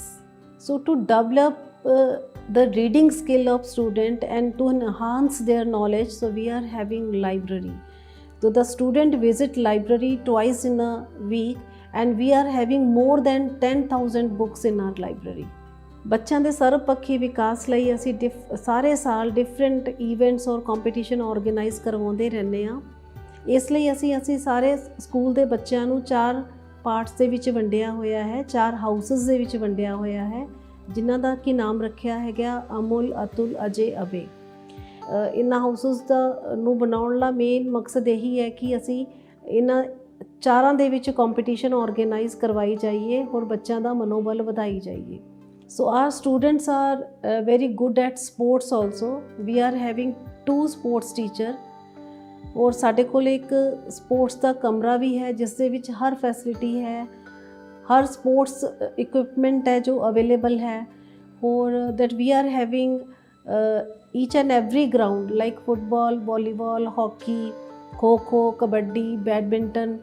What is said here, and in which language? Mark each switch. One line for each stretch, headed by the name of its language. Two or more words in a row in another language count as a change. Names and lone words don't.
English: So to develop the reading skill of student and to enhance their knowledge, so we are having library. So the student visit library twice in a week, and we are having more than 10,000 books in our library.
Punjabi: ਬੱਚਿਆਂ ਦੇ ਸਰਬਪੱਖੀ ਵਿਕਾਸ ਲਈ ਅਸੀਂ ਸਾਰੇ ਸਾਲ
English: different events
Punjabi: ਔਰ
English: competition organise
Punjabi: ਕਰਵਾਉਂਦੇ ਰਹਿੰਦੇ ਹਾਂ। ਇਸ ਲਈ ਅਸੀਂ ਸਾਰੇ ਸਕੂਲ ਦੇ ਬੱਚਿਆਂ ਨੂੰ 4 ਪਾਰਟਸ ਦੇ ਵਿੱਚ ਵੰਡਿਆ ਹੋਇਆ ਹੈ, 4 ਹਾਊਸਸ ਦੇ ਵਿੱਚ ਵੰਡਿਆ ਹੋਇਆ ਹੈ, ਜਿਨ੍ਹਾਂ ਦਾ ਕੀ ਨਾਮ ਰੱਖਿਆ ਹੈਗਾ ਅਮੁਲ, ਅਤੁਲ, ਅਜੇ, ਅਬੇ। ਇਹਨਾਂ ਹਾਊਸਸ ਨੂੰ ਬਣਾਉਣ ਦਾ ਮੇਨ ਮਕਸਦ ਇਹੀ ਹੈ ਕਿ ਅਸੀਂ ਇਹਨਾਂ 4 ਦੇ ਵਿੱਚ
English: competition organise
Punjabi: ਕਰਵਾਈ ਜਾਈਏ ਔਰ ਬੱਚਿਆਂ ਦਾ ਮਨੋਬਲ ਵਧਾਈ ਜਾਈਏ।
English: So our students are very good at sports also. We are having 2 sports teacher,
Punjabi: और ਸਾਡੇ ਕੋਲ ਇੱਕ ਸਪੋਰਟਸ ਦਾ ਕਮਰਾ ਵੀ ਹੈ ਜਿਸ ਦੇ ਵਿੱਚ ਹਰ ਫੈਸਿਲਿਟੀ ਹੈ, ਹਰ ਸਪੋਰਟਸ ਇਕੁਇਪਮੈਂਟ ਹੈ ਜੋ ਅਵੇਲੇਬਲ ਹੈ, ਔਰ
English: that we are having each and every ground like football, volleyball, hockey, kho kho, kabaddi, badminton.